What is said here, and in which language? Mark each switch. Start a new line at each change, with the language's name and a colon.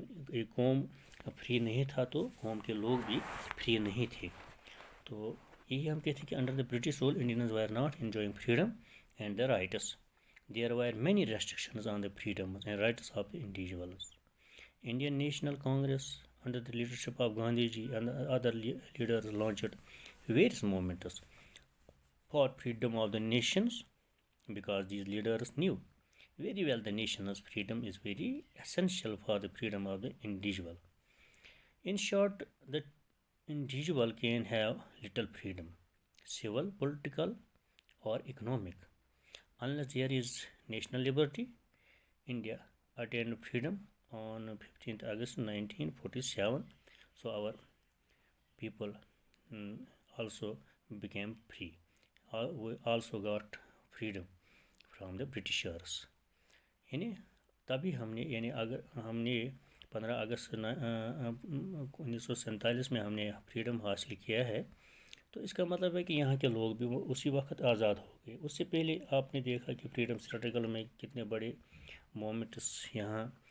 Urdu: ایک قوم فری نہیں تھا تو قوم کے لوگ بھی فری نہیں تھے۔ تو یہی ہم کہتے ہیں کہ
English: Under the British rule Indians were not enjoying freedom and the rights, there were many restrictions on the freedoms and rights of the individuals. Indian National Congress under the leadership of Gandhi ji and other leaders launched various movements for freedom of the nations, because these leaders knew very well the nation's freedom is very essential for the freedom of the individual. In short, the individual can have little freedom, civil, political or economic, unless there is national liberty. India attained freedom on 15th August 1947, so our people also became free. We also got freedom from the Britishers.
Urdu: یعنی تبھی ہم نے، یعنی اگر ہم نے 15 اگست 1947 میں ہم نے فریڈم حاصل کیا ہے، تو اس کا مطلب ہے کہ یہاں کے لوگ بھی اسی وقت آزاد ہو گئے۔ اس سے پہلے آپ نے دیکھا کہ فریڈم اسٹرگل میں کتنے بڑے مومنٹس یہاں